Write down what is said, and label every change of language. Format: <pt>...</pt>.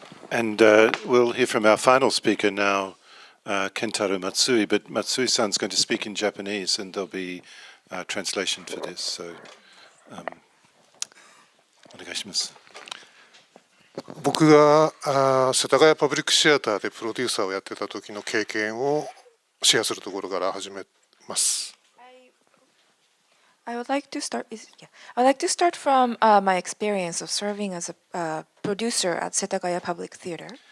<en>And we'll hear from our final speaker now, Kentaro Matsui, but Matsui-san's going to speak in Japanese, and there'll be translation for this, so onegaishimasu.</en> <ja>僕が世田谷パブリックシアターでプロデューサーをやってた時の経験をシェアするところから始めます。</ja> <en>I would like to start from my experience of serving as a producer at Setagaya Public Theater.</en>